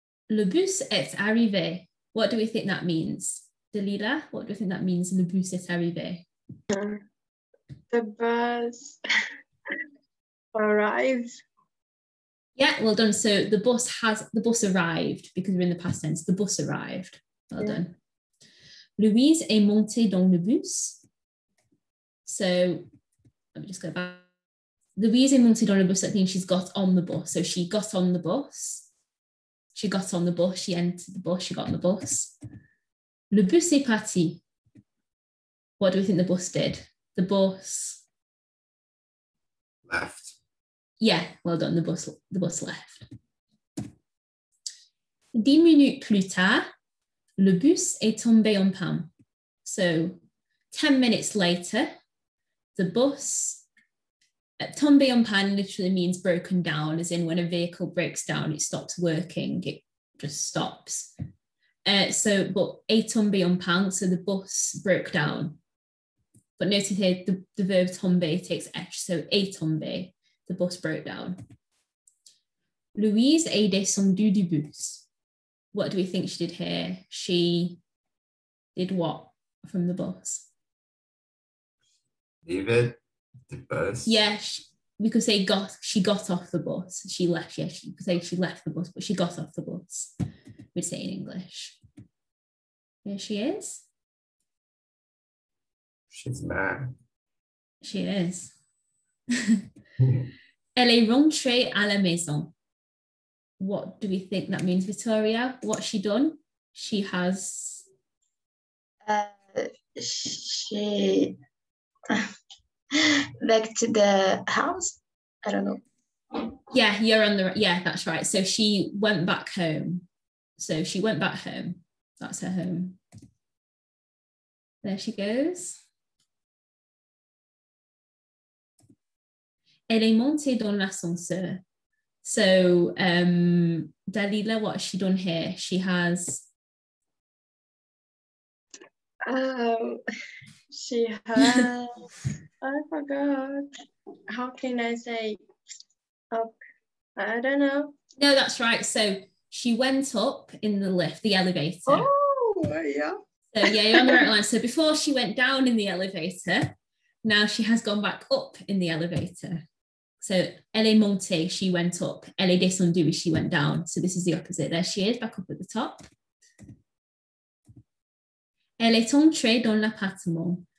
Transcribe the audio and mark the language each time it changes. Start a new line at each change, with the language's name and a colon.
French: Le bus est arrivé.
English: What do we think that means? Dalila, what do you think that means?
French: Le bus est arrivé.
English: The bus arrived. Yeah, well done. So the bus arrived because we're in the past tense. The bus arrived. Well done.
French: Louise est montée dans le bus.
English: So let me just go back.
French: Louise est montée dans le bus.
English: That means she's got on the bus. So she got on the bus. She got on the bus. She entered the bus. She got on the bus.
French: Le bus est parti.
English: What do we think the bus did? The bus left. Yeah, well done. The bus left.
French: 10 minutes plus tard, le bus est tombé en panne.
English: So 10 minutes later, the bus,
French: tombé en panne
English: literally means broken down, as in when a vehicle breaks down, it stops working, it just stops. But
French: est tombé en panne,
English: so the bus broke down. But notice here, the verb tomber takes H, so
French: est tombé,
English: the bus broke down.
French: Louise est descendue du bus.
English: What do we think she did here? She did what from the bus? Leave the bus? Yeah, we could say she got off the bus. She left, yeah, she could say she left the bus, but she got off the bus. We'd say in English. There she is. She's mad. She is.
French: Elle est rentrée à la maison.
English: What do we think that means, Victoria? What's she done? She has... She back to the house. I don't know. Yeah, you're on the... Yeah, that's right. So she went back home. So she went back home. That's her home. There she goes.
French: Elle est montée dans l'ascenseur.
English: So Dalila, what has she done here? She has... She has, I forgot. How can I say? Up? I don't know. No, that's right. So she went up in the lift, the elevator. Oh, yeah. So yeah, you're on the right line. So before she went down in the elevator, now she has gone back up in the elevator. So
French: elle est montée,
English: she went up.
French: Elle est descendue,
English: she went down. So this is the opposite. There she is, back up at the top.
French: Elle est entrée dans l'appartement.